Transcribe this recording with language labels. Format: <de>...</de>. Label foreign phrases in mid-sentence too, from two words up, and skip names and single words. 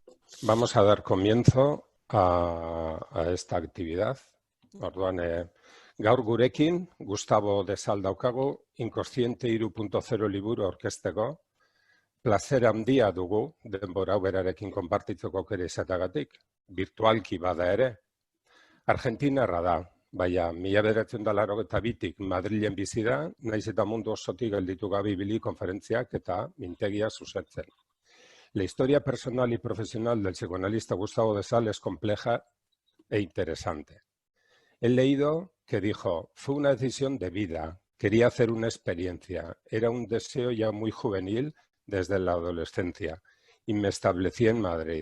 <es>Vamos a dar comienzo a esta actividad.</es> <eu>Orduan, gaur gurekin, Gustavo de Sal daukagu, Inkonsziente 3.0 liburu aurkezteko. Plazer handia dugu, denbora hau berarekin konpartitzeko aukera izatagatik, virtualki bada ere. Argentinarra da, baina 1982tik Madrilen bizi da, naiz eta mundu osotik gelditu gabe ibili konferentziak eta mintegia zuzentzen.</eu> <es>La historia personal y profesional del psicoanalista Gustavo de Sal es compleja e interesante. He leído que dijo, fue una decisión de vida, quería hacer una experiencia, era un deseo ya muy juvenil desde la adolescencia y me establecí en Madrid.</es>